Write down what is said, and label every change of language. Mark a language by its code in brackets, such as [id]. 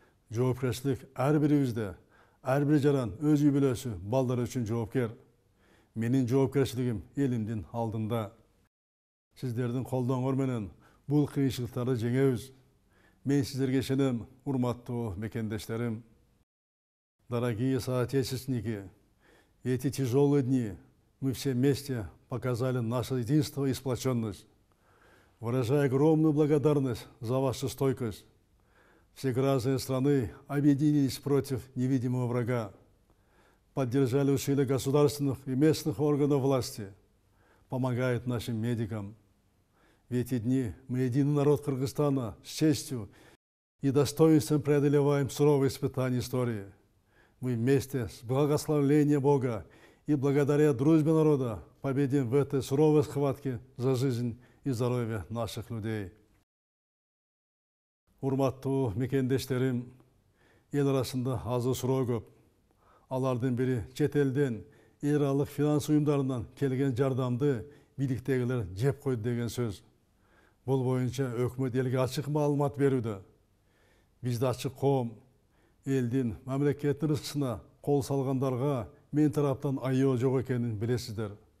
[ky] Жоопкерчилик ар бирибизде, ар бир жаран өз үй бүлөсү, балдары үчүн жоопкер. Менин жоопкерчилигим элимдин алдында. Сиздердин колдооңор менен бул кыйынчылыктарды жеңебиз. Мен сиздерге ишенем, урматтуу мекендештерим. [ru] Дорогие соотечественники, в эти тяжелые дни мы все вместе показали наше единство и сплоченность. Выражаю огромную благодарность за вашу стойкость. Все граждане страны объединились против невидимого врага, поддержали усилия государственных и местных органов власти, помогают нашим медикам. В эти дни мы единый народ Кыргызстана с честью и достоинством преодолеваем суровые испытания истории. Мы вместе с благословением Бога и благодаря дружбе народа победим в этой суровой схватке за жизнь и здоровье наших людей. [ky] Урматтуу мекендештерим, эл арасында азы суроо көп. Алардын бири чет элден эл аралык финанс уюмдарынан келген жардамды бийликтегилер жеп койду деген сөз. Бул боюнча өкмөт элге ачык маалымат берүүдө. Бизде ачык коом, элдин, мамлекеттин рызкысына кол салгандарга мен тараптан айоо жок экенин билесиздер.